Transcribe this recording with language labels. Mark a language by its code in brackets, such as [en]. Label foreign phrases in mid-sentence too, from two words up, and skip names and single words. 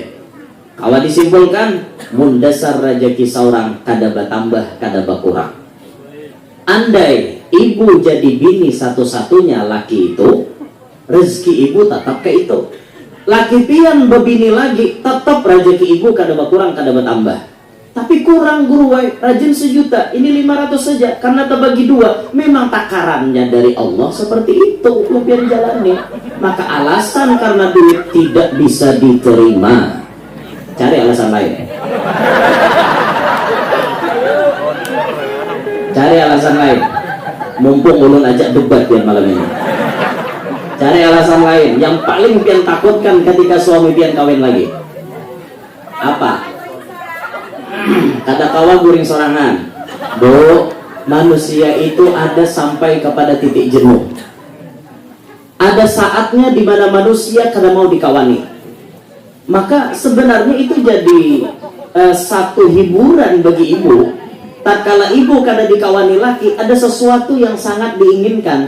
[bjn] Kalau disimpulkan, mun dasar rajaki saurang kada bertambah kada berkurang. [id] Andai ibu jadi bini satu-satunya laki itu, rezeki ibu tetap ke itu. [bjn] Laki pian bebini lagi, tetap rezeki ibu kada berkurang kada bertambah. Tapi kurang guru wai, [id] rajin 1 juta, ini 500 saja karena terbagi 2. Memang takarannya dari Allah seperti itu, lu pian jalani. Maka alasan karena duit tidak bisa diterima, cari alasan lain. Cari alasan lain. Mumpung ulun ajak debat ya malam ini. Cari alasan lain yang paling pian takutkan ketika suami pian kawin lagi. Apa? [bjn] Kada kawa guring sorangan. [id] Bu, manusia itu ada sampai kepada titik jenuh. Ada saatnya di mana manusia kada mau dikawani. Maka sebenarnya itu jadi satu hiburan bagi ibu. Tatkala ibu kada dikawani laki, ada sesuatu yang sangat diinginkan.